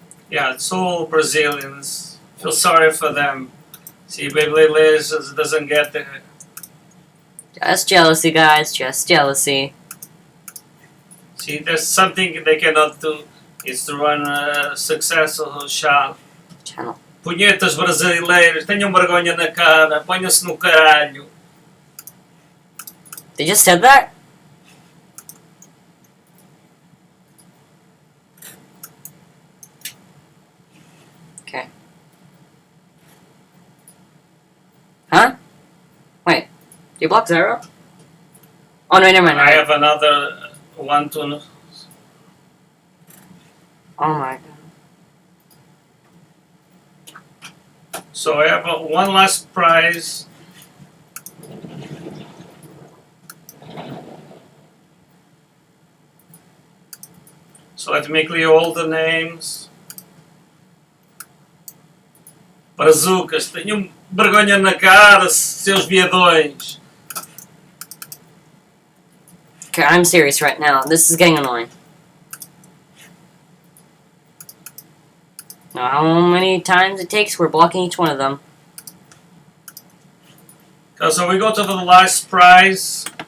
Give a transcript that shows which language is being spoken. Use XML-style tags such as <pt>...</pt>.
<en>Yeah, it's all Brazilians. Feel sorry for them. See, Beyblade Legends doesn't get the. Just jealousy, guys. Just jealousy. See, there's something they cannot do. Is to run a successful channel.</en> <pt>Punhetas brasileiros, tenham vergonha na cara, ponham-se no caralho.</pt> <en>They just said that? Okay. Huh? Wait. Do you block Zero? Oh no, never mind. I have another one to. Oh my god. So I have one last prize. So let me clear all the names.</en> <pt>Brazucas, tenham vergonha na cara, seus viadões.</pt> <en>Okay, I'm serious right now. This is getting annoying. Now, how many times it takes? We're blocking each one of them. So we go to the last prize.</en>